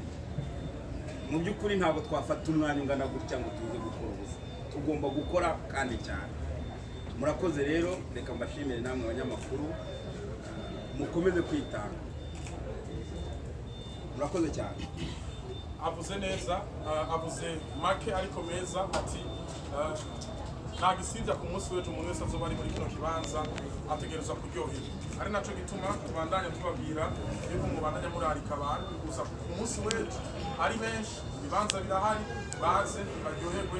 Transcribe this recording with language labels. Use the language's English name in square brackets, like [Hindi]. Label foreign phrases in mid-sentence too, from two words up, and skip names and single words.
[Kinyarwanda] Mu by'ukuri ntabwo twafata umwanya ungana gutya ngo tuze gukora ubusa, tugomba gukora kandi cyane. Murakoze rero, reka mbashimire namwe abanyamakuru, mukomeze kwitanga. Murakoze cyane. [Rundi] Avuze neza, avuze make ariko meza, ati ntagisibya ku munsi w'ejo umuntu wese azoba ari muri kino kibanza ategereza kuryoherwa. Ari naco gituma tubandanya tubabwira yuko mubandanya murarika abantu gusa ku munsi w'ejo ari benshi, ibibanza birahari, baze baryoherwe.